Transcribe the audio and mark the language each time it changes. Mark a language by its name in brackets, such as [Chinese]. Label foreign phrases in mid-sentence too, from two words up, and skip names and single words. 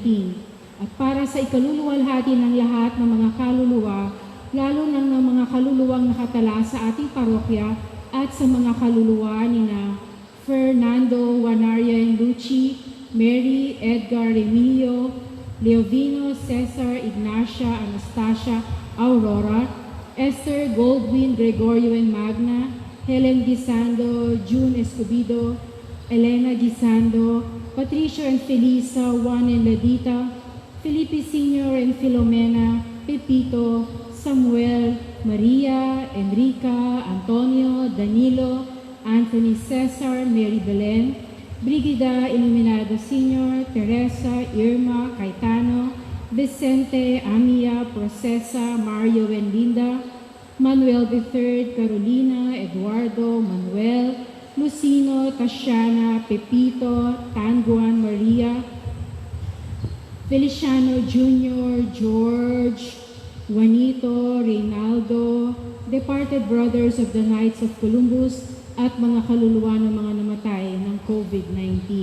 [Filipino] At para sa ikaluluwalhati ng lahat ng mga kaluluwa, lalo ng mga kaluluwang nakatala sa ating parokya at sa mga kaluluwa ni na Fernando, Wanaria and Lucy, Mary, Edgar, Remilio, Leovino, Cesar, Ignacia, Anastasia, Aurora, Esther, Goldwyn, Gregorio and Magna, Helen Gisando, June Escobido, Elena Gisando, Patricia and Felisa, Juan and Ladita, Felipe Sr. and Filomena, Pepito, Samuel, Maria, Enrica, Antonio, Danilo, Anthony Cesar, Mary Belen, Brigida Iluminado Sr., Teresa, Irma, Caetano, Vicente, Amia, Procesa, Mario and Linda, Manuel III, Carolina, Eduardo, Manuel, Lucino, Tatiana, Pepito, Tanguan, Maria, Feliciano Jr., George, Juanito, Reynaldo, [English] departed brothers of the Knights of Columbus, [Filipino] at mga kaluluwa ng mga namatay ng COVID-19.